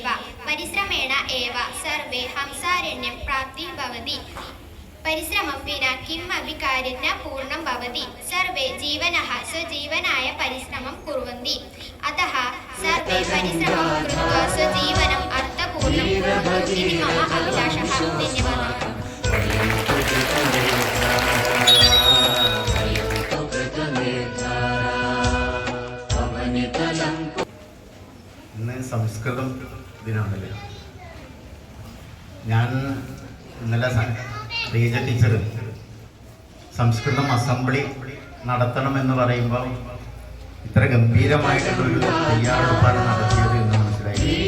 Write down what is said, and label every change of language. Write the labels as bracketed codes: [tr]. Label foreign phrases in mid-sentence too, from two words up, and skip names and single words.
[sa] परिश्रमेण एव सर्वे हंसारण्यं प्राप्तिः भवति। परिश्रमं विना किमपि कार्यं न पूर्णं भवति। सर्वे जीवनः स्वजीवनाय परिश्रमं कुर्वन्ति। अतः सर्वे परिश्रमं कृत्वा स्वजीवनम् अर्थपूर्णं कुर्वन्तु इति मम अभिलाषः। धन्यवादः। [ml] ഇന്ന് സംസ്കൃതം ദിനമാണല്ലേ. ഞാൻ ഇന്നലെ റീജ ടീച്ചർ സംസ്കൃതം അസംബ്ലി നടത്തണമെന്ന് പറയുമ്പോൾ ഇത്ര ഗംഭീരമായിട്ടുള്ളൊരു തയ്യാറെടുപ്പാണ് നടത്തിയത് എന്ന് മനസ്സിലായി.